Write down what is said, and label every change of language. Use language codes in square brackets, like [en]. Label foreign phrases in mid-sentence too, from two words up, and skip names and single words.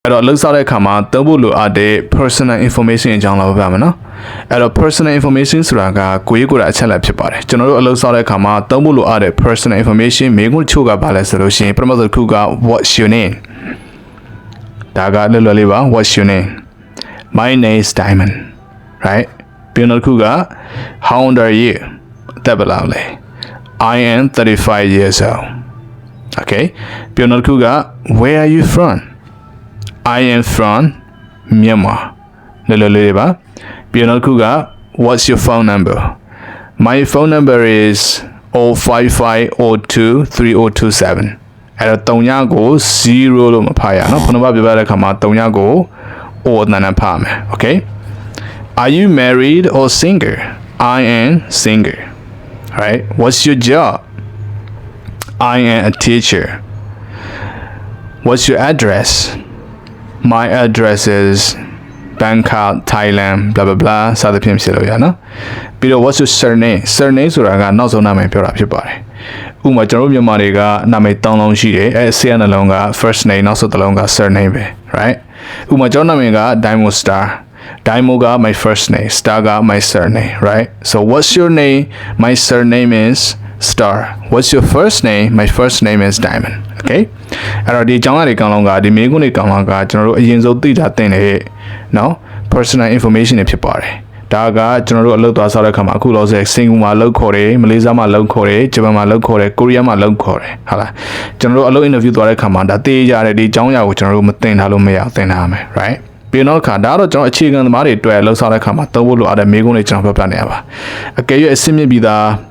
[my] အဲ့တော့လှုပ်ဆောင်တဲ့အခါမှာသုံးဖို့လိုအပ်တဲ့ [en] personal information [my] အကြောင်းလာပါမယ်နော်အဲ့တော့ [en] personal information [my] ဆိုတာကကိုယ်ရေးကိုယ်တာအချက်လက်ဖြစ် ပါတယ်ကျွန်တော်တို့အလုပ်ဆောင်တဲ့အခါမှာသုံးဖို့လိုအပ်တဲ့ [en] personal information [my] မိကုန်းချို့ကဘာလဲဆိုလို့ရှိရင် ပထမဆုံးတစ်ခုက [en] what's your name [my] ဒါကလွယ်လွယ်လေးပါ [en] what's your name my name is Diamond right [my] ပြီးနောက်တစ်ခုက [en] how old are you [my] အသက်ဘယ်လောက်လဲ [en] I am 35 years old okay [my] ပြီးနောက်တစ်ခုက [en] where are you from I am from Myanmar [my] လွယ်လွယ်လေးပါပြီးနောက်တစ်ခုက [en] what's your phone number my phone number is 055023027 [my] အဲ့တော့3ညကို0လို့မဖတ်ရနော်ခုနကပြောပြတဲ့အခါမှာ3ညကို O အတန်နဲ့ဖတ်မယ် [en] okay are you married or single I am single right what's your job I am a teacher what's your address my address is Bangkok Thailand blah blah blah [my] စသဖြင့်ဖြစ်လို့ရနော်ပြီးတော့ [en] what's your surname [my] ဆိုတာကနောက်ဆုံးနာမည်ပြောတာဖြစ်ပါတယ်ဥပမာကျွန်တော်တို့မြန်မာတွေကနာမည်3လုံးရှိတယ်အဲ10နှလုံးက [en] first name [my] နောက်ဆုံးတစ်လုံးက surname ပဲ right ဥပမာကျွန်တော်နာမည်က Diamond Star Diamond က my [en] first name Star က my surname right so what's your name my surname is Star what's your first name my first name is Diamond okay [my] အဲ့တော့ဒီအကြောင်းအရာတွေကောင်းလုံးကဒီ မိကုန်းတွေကောင်းလုံးကကျွန်တော်တို့အရင်ဆုံးသိတာတင်တဲ့နော် [en] personal information [my] တွေဖြစ်ပါတယ်ဒါကကျွန်တော်တို့အလုပ်သွားဆောက်တဲ့အခါမှာအခုလောဆယ်စင်ကာပူမှာလုပ်ခေါ်တယ်မလေးရှားမှာလုပ်ခေါ်တယ်ဂျပန်မှာလုပ်ခေါ်တယ်ကိုရီးယားမှာလုပ်ခေါ်တယ်ဟုတ်လားကျွန်တော်တို့အလုပ် interview သွားတဲ့အခါမှာဒါသိရတဲ့ဒီအကြောင်းအရာကိုကျွန်တော်တို့မသိထားလို့မရအောင်သင်ထားရမယ် right ပြီးတော့ခါဒါတော့ကျွန်တော်အခြေခံသမားတွေတွေ့လှုပ်ဆောင်တဲ့အခါမှာသုံးဖို့လိုအပ်တဲ့မိကုန်းတွေကျွန်တော်ပြပြနေရပါအကယ်၍အဆင့်မြင့်ပြီးသား